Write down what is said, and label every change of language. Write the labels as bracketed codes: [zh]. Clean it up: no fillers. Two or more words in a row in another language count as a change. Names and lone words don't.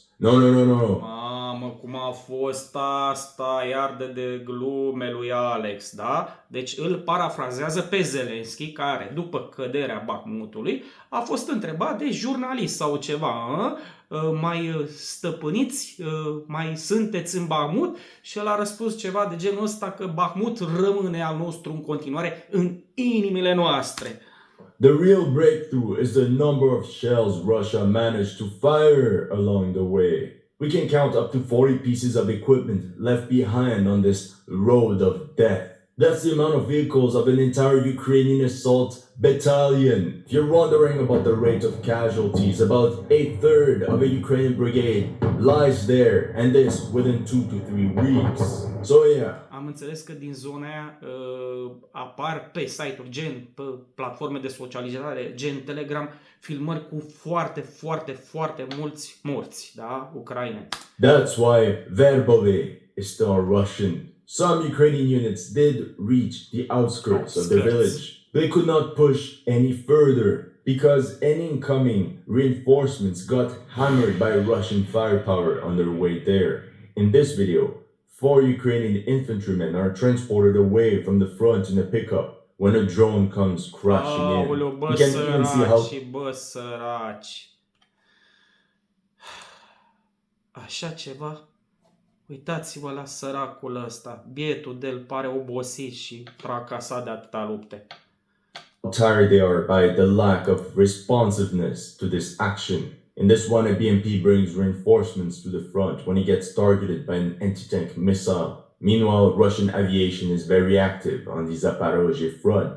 [ro] No. Mamă, cum a fost asta, iar de glume lui Alex, da? Deci îl parafrazează pe Zelensky, care, după căderea Bakhmutului, a fost întrebat de jurnalist sau ceva. Mai stăpâniți, mai sunteți în Bakhmut? Și el a răspuns ceva de genul ăsta, că Bakhmut rămâne al nostru în continuare în inimile noastre. [en] The real breakthrough is the number of shells Russia managed to fire along the way. We can count up to 40 pieces of equipment left behind on this road of death. That's the amount of vehicles of an entire Ukrainian assault battalion. If you're wondering about the rate of casualties, about a third of a Ukrainian brigade lies there, and this within 2 to 3 weeks. So yeah. [ro] Am înțeles că din zona aia apar pe site-uri gen, pe platforme de socializare, gen Telegram, filmări cu foarte mulți morți, da? Ucraineni. [en] That's why Verbove is still Russian. Some Ukrainian units did reach the outskirts of the village. They could not push any further because any incoming reinforcements got hammered by Russian firepower on their way there. In this video, 4 Ukrainian infantrymen are transported away from the front in a pickup when a drone comes crashing in. [ro] Aoleu, bă, [en] You can even see how [ro] săraci. Așa ceva? Uitați-vă la săracul ăsta. Bietul de-l pare obosit și fracasat de atâta lupte. [en] tired they are by the lack of responsiveness to this action. In this one, a BMP brings reinforcements to the front when he gets targeted by an anti-tank missile. Meanwhile, Russian aviation is very active on the Zaporozhye front.